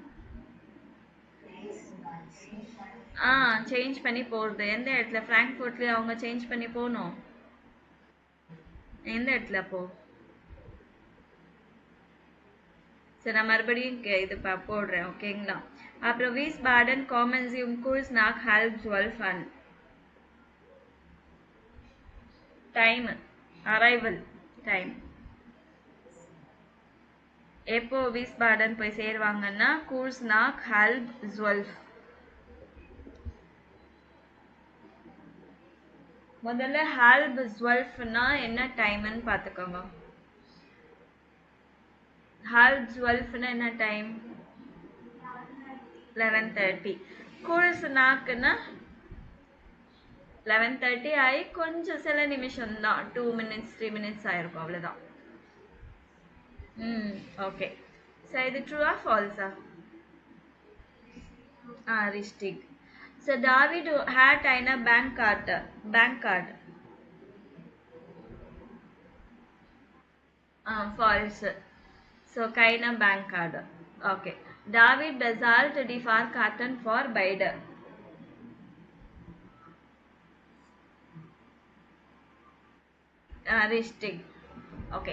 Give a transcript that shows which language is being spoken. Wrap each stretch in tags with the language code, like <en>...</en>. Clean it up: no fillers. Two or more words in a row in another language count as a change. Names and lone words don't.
<ta>ஆ, சேஞ்ச் பண்ணி போறது. எந்த இடத்துல? ஃப்ராங்க்ஃபர்ட்லயே அவங்க சேஞ்ச் பண்ணி போகணும். எந்த இடத்துல அப்போ? சரி, நான் மறுபடியும் இது போடுறேன், ஓகேங்களா?</ta> <de>அப்புறம் Wiesbaden kommen Sie kurz nach halb 12 an.</de> <ta>டைம், அரைவல் டைம். எப்போ வீஸ்பாடன் போய் சேருவாங்கன்னா</ta> <de>kurz nach halb 12.</de> <ta>முதல்ல halb 12னா என்ன டைம்னு பார்த்துக்கோங்க. halb 12னா என்ன டைம்? 11:30.</ta> <de>kurz nachனா</de> <ta>11:30 ஆகி கொஞ்சம் சில நிமிஷம் தான்,</ta> <en>2 minutes 3 minutes</en> <ta>ஆயிருக்கும், அவ்வளவுதான். ஓகே. ஸோ இது ட்ரூவா ஃபால்ஸா?</ta> <de>Richtig. So David hat eine Bankkarte. Bankkarte. False. So keine Bankkarte. Okay. David bezahlt die Fahrkarten for beide. Richtig.</de> <en>Okay.</en>